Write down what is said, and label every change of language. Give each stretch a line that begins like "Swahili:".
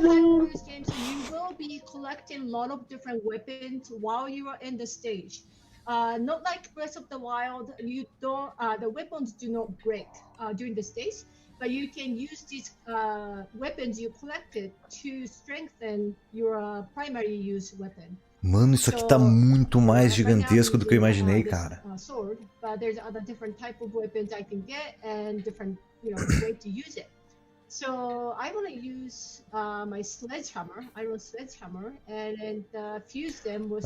English: You will be collecting a lot of different weapons while you are in the stage. Not like Breath of the Wild, you don't. The weapons do not break during the stage, but you can use these weapons you collected to strengthen your primary use weapon.
Portuguese: Mano, isso aqui tá muito mais gigantesco do que eu imaginei, cara.
English: Sword, but there's other different type of weapons I can get and different, way to use it. So I want to use my sledgehammer, iron sledgehammer, and fuse them with.